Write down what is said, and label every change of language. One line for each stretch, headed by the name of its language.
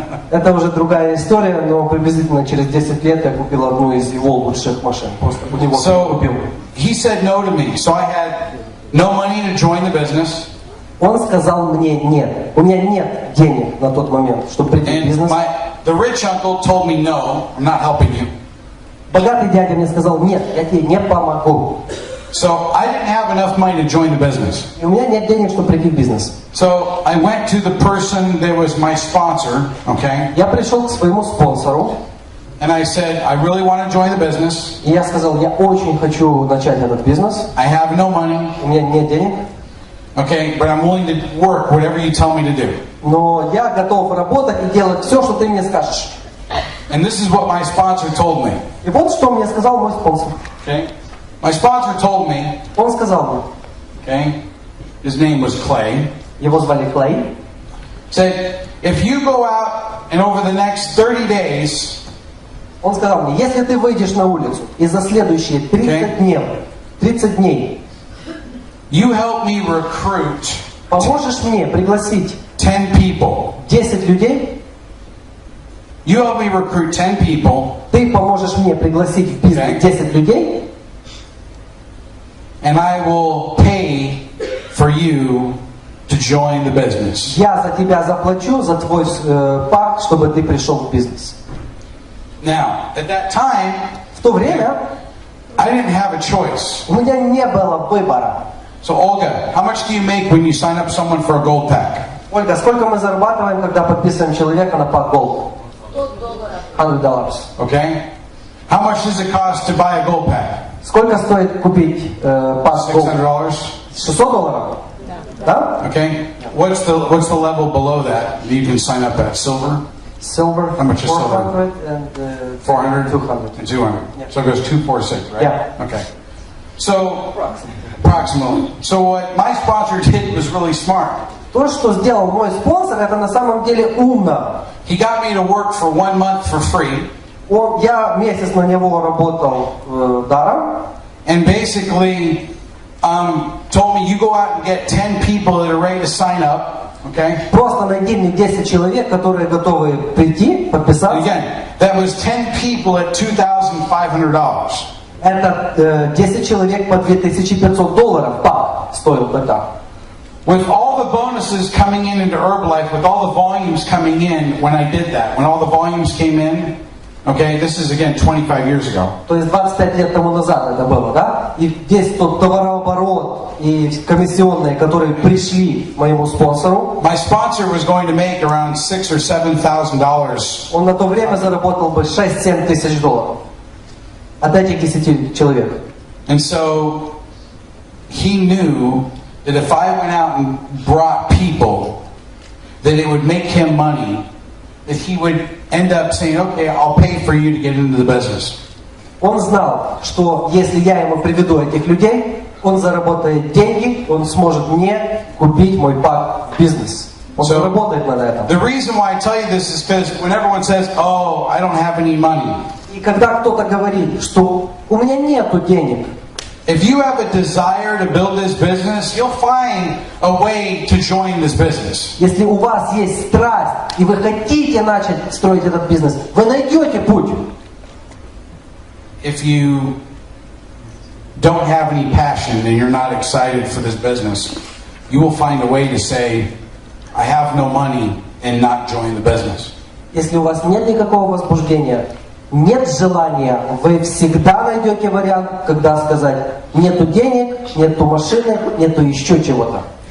Russian: Это уже другая история, но приблизительно через 10 лет я купил одну из его лучших машин. Просто у него купил.
English: He said no to me, so I had no money to join the business.
Russian: Он сказал мне нет. У меня нет денег на тот момент, чтобы прийти в бизнес.
English: The rich uncle told me no, I'm not helping you.
Russian: Богатый дядя мне сказал нет, я тебе не помогу.
English: So I didn't have enough money to join the business.
Russian: И у меня нет денег, чтобы прийти в бизнес.
English: So I went to the person that was my sponsor, okay?
Russian: Я пришел к своему спонсору.
English: And I said, I really want to join the business.
Russian: И я сказал, я очень хочу начать этот бизнес.
English: I have no money.
Russian: У меня нет денег.
English: Okay, but I'm willing to work whatever you tell me to do.
Russian: Но я готов работать и делать все, что ты мне скажешь.
English: And this is what my sponsor told me.
Russian: И вот что мне сказал мой спонсор.
English: Okay? My sponsor told me,
Russian: Он сказал мне,
English: okay, his name was Clay.
Russian: его звали Клей.
English: Said, if you go out and over the next 30 days,
Russian: Он сказал мне, если ты выйдешь на улицу и за следующие 30 дней
English: you help me recruit
Russian: поможешь мне пригласить
English: 10 people.
Russian: 10 людей,
English: You help me recruit 10 people.
Russian: ты поможешь мне пригласить в бизнес 10 людей,
English: and I will pay for you to join the business.
Russian: я за тебя заплачу за твой пакт, чтобы ты пришел в бизнес.
English: Now, at that time,
Russian: В то время
English: I didn't have a choice.
Russian: у меня не было выбора.
English: So, Olga, how much do you make when you sign up someone for a gold pack?
Russian: Ольга, сколько мы зарабатываем, когда подписываем человека на пак Gold?
English: $100. Okay? How much does it cost to buy a gold pack?
Russian: Сколько стоит купить пак Gold?
English: $600. $600?
Russian: Да?
English: Okay? What's the level below that you can sign up at? Silver? Silver, How much is silver? 400 and 400? 200. And 200. Yeah. So it goes 246, right? Yeah. Okay. So, approximately. So what my sponsor did was really smart.
Russian: То, что сделал мой спонсор, это на самом деле умно.
English: He got me to work for 1 month for free.
Russian: Я месяц на него работал даром.
English: And basically told me, you go out and get 10 people that are ready to sign up. Okay?
Russian: Просто найди мне 10 человек, которые готовы прийти, подписаться.
English: Again, that was 10 people at $2,500.
Russian: Это 10 человек по $2500 пак стоил тогда.
English: With all the bonuses coming in into Herbalife, with all the volumes coming in when I did that, when all the volumes came in, okay, this is again 25 years ago.
Russian: То есть 25 лет тому назад это было, да? И весь тот товарооборот и комиссионные, которые пришли моему спонсору.
English: My sponsor was going to make around $6,000 or $7,000.
Russian: Он на то время заработал бы 6-7 тысяч долларов от этих 10 человек.
English: And so he knew that if I went out and brought people, that it would make him money, that he would end up saying, okay, I'll pay for you to get into the business.
Russian: Он знал, что если я ему приведу этих людей, он заработает деньги, он сможет мне купить мой пак в бизнес. Он заработает на этом.
English: The reason why I tell you this is because when everyone says, oh, I don't have any money.
Russian: И когда кто-то говорит, что у меня нету денег,
English: if you have a desire to build this business, you'll find a way to join this business.
Russian: Если у вас есть страсть, и вы хотите начать строить этот бизнес, вы найдете путь.
English: if you don't have any passion and you're not excited for this business, you will find a way to say, I have no money, and not join the business.
Russian: Если у вас нет никакого возбуждения, нет желания, вы всегда найдете вариант, когда сказать: нету денег, нету машины, нету еще чего-то.